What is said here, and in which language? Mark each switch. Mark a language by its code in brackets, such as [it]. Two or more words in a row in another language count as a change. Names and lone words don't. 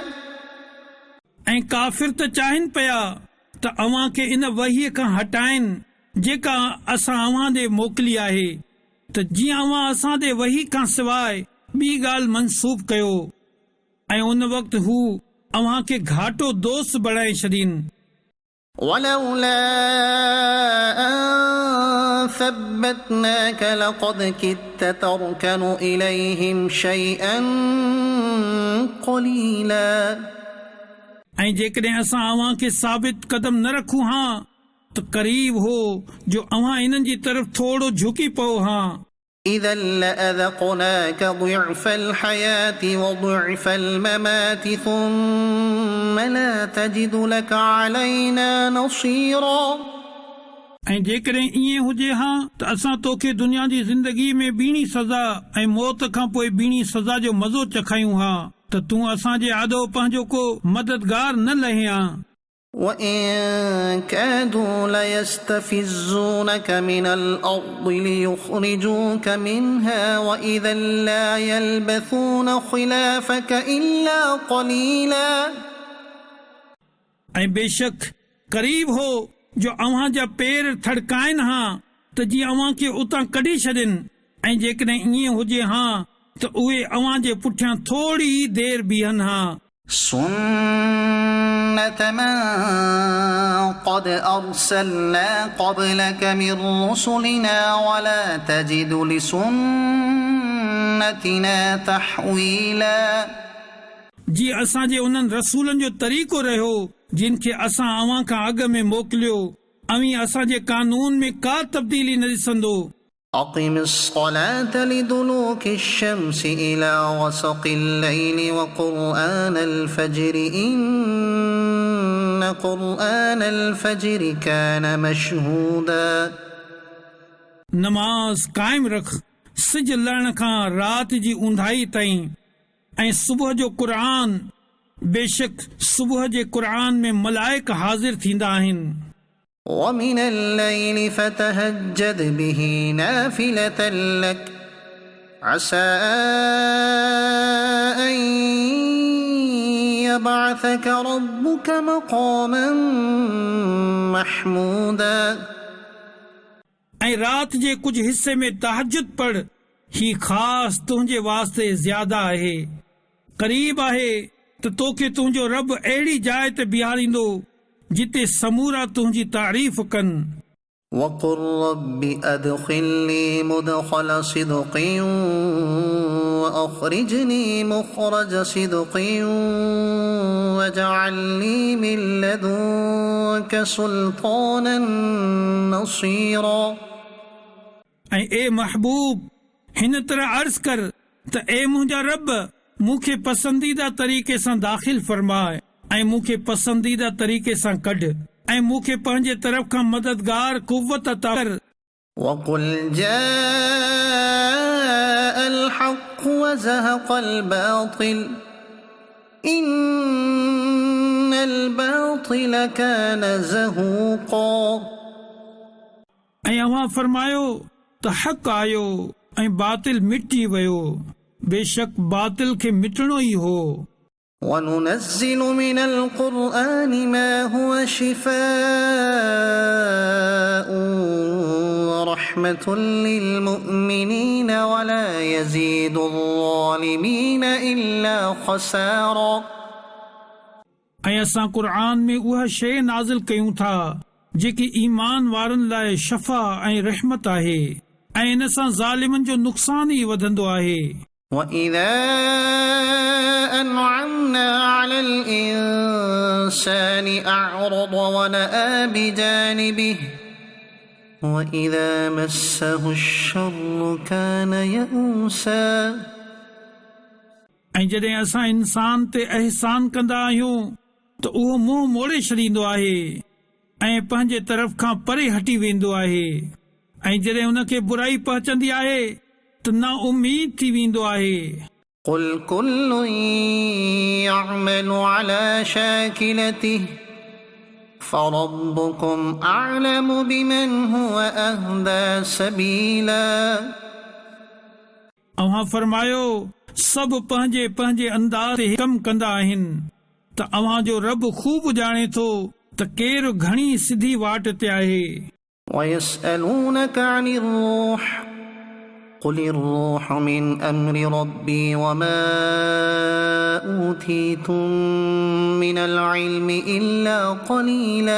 [sd] ऐं काफ़िर त चाहिनि पिया त अव्हां खे इन वहीअ खां हटाइनि जेका असां अव्हां ॾे मोकिली आहे त जीअं अव्हां असां ॾे वही खां सवाइ ॿी ॻाल्हि मनसूब कयो ऐं उन वक़्तु हू अव्हां खे घाटो दोस्त बणाए छॾीनि [ar] ولولا أن ثبتناك لقد كدت تركن إليهم شيئا قليلا [sd] ऐं जेकॾहिं असां अव्हां खे साबित कदम न रखूं हा त क़रीब हो जो अव्हां इन्हनि जी तरफ़ थोरो झुकी पओ हा [ar] إذا لأذقناك ضعف الحياة وضعف الممات ثم لا تجد لك علينا نصيرا [sd] ऐं जेकॾहिं ईअं हुजे हा त असां तोखे दुनिया जी ज़िंदगी में ॿीणी सज़ा ऐं मौत खां पोइ ॿीणी सज़ा जो मज़ो चखायूं हा त तूं असांजे आॾो पंहिंजो को मददगार न लहे हा [ar] وإن كادوا ليستفزونك من الأرض ليخرجوك منها وإذا لا يلبثون خلافك إلا قليلا [sd] ऐं बेशक क़रीब हो जो अव्हां जा पेर थड़काइनि हा त जीअं अव्हां खे उतां कढी छॾनि ऐं जेकॾहिं ईअं हुजे हा त उहे अव्हां जे पुठियां थोरी ई देर बीहनि हा [ar] سنة من قد أرسلنا قبلك من رسلنا ولا تجد لسنتنا تحويلا [sd] जी असांजे उन्हनि रसूलनि जो तरीक़ो रहियो जिन खे असां अव्हां खां अॻु में मोकिलियो अवी असांजे कानून में का तब्दीली न ॾिसंदो [ar] أقم الصلاة لدلوك الشمس إلى غسق الليل وقرآن الفجر إن قرآن الفجر كان مشهودا [sd] नमाज़ काइम रख सिज लहण खां रात जी ऊंधाई ताईं ऐं सुबुह जो क़ुरान बेशक सुबुह जे क़ुरान में मलाइक हाज़िर थींदा आहिनि [ar] ومن الليل فتهجد به نافلة لك عسى أن يبعثك ربك مقاما محمودا [sd] ऐं रात जे कुझु हिस्से में तहजुद पढ़ ही ख़ासि तुंहिंजे वास्ते ज़्यादा आहे क़रीब आहे त तोखे तुंहिंजो रब अहिड़ी जाइ ते बीहारींदो जिते समूरा तुंहिंजी तारीफ़ कनि [ar] وقل رب أدخلني مدخل صدق وأخرجني مخرج صدق واجعل لي من لدنك سلطانا نصيرا [sd] ऐं ए महबूब हिन तरह अर्ज़ कर त ए मुंहिंजा रब मूंखे पसंदीदा तरीक़े सां दाख़िल फरमाए ऐं मूंखे पसंदीदा तरीक़े सां कढ ऐं मूंखे पंहिंजे तरफ़ खां मददगार कुव्वत अता कर [ar] وقل جاء الحق وزهق الباطل إن الباطل كان زهوقا [sd] ऐं अव्हां फरमायो त हक़ आयो ऐं बातिल मिटी वियो बेशक बातिल खे मिटणो ई हो [ar] وننزل من القرآن ما هو شفاء ورحمة للمؤمنين ولا يزيد الظالمين إلا خسارا [sd] ऐं असां क़ुरान में उहा शइ नाज़िल कयूं था जेकी ईमान वारनि लाइ शफ़ा ऐं रहमत आहे ऐं इन सां ज़ालिमनि जो नुक़सान ई वधंदो आहे [ar] وإذا أنعمنا على الإنسان أعرض ونأى بجانبه وإذا مسه الشر كان يئوسا [sd] ऐं जॾहिं असां इंसान ते अहसान कंदा आहियूं त उहो मुंहुं मोड़े छॾींदो आहे ऐं पंहिंजे तरफ़ खां परे हटी वेंदो आहे ऐं जॾहिं हुनखे बुराई पहुचंदी आहे त ना उम्मीद थी वेंदो आहे [ar] قل كل يعمل على شاكلته فربكم أعلم بمن هو أهدى سبيلا [sd] अव्हां फरमायो सभु पंहिंजे पंहिंजे अंदाज़ ते कमु कंदा आहिनि त अव्हां जो रब खूब ॼाणे थो त केरु घणी सिधी वाट ते आहे [ar] ويسألونك عن الروح قل الروح من أمر ربي وما أوتيتم من العلم إلا قليلا